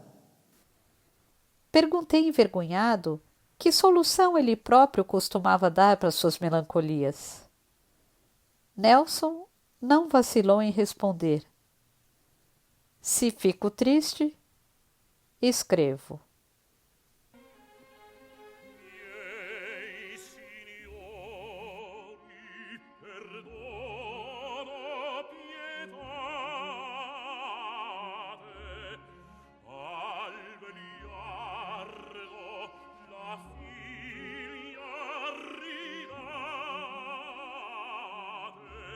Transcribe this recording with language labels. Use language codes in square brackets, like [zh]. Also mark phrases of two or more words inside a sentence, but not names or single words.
[pt] Perguntei envergonhado que solução ele próprio costumava dar para suas melancolias. Nelson não vacilou em responder. Se fico triste, escrevo. [it] Miei signori, perdono, pietate, al vegliardo la figlia ridate,